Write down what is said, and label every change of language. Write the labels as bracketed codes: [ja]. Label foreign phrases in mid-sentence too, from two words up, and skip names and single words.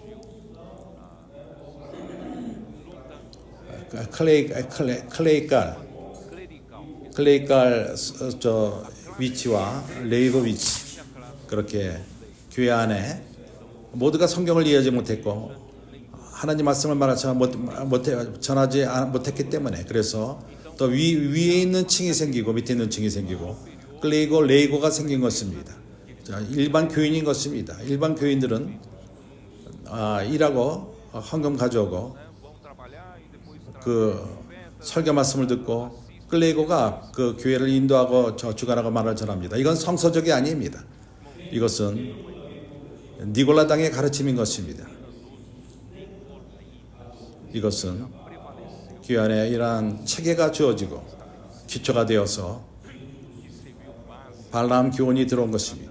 [ko] 클레이깔 저 위치와 레이거 위치, 그렇게 교회 안에 모두가 성경을 이해하지 못했고 하나님 말씀을 전하지 못했기 때문에, 그래서 또 위에 있는 층이 생기고 밑에 있는 층이 생기고 클레이고 레이고가 생긴 것입니다. 자, 일반 교인인 것입니다. 일반 교인들은 일하고 헌금 가져오고 [pt] vão trabalhar e depois [ko] 그 설교 말씀을 듣고 클레이고가 그 교회를 인도하고 주관하고 말을 전합니다. 이건 성서적이 아닙니다. 이것은 니골라당의 가르침인 것입니다. 이것은 교회 안에 이러한 체계가 주어지고 기초가 되어서 발람 교훈이 들어온 것입니다.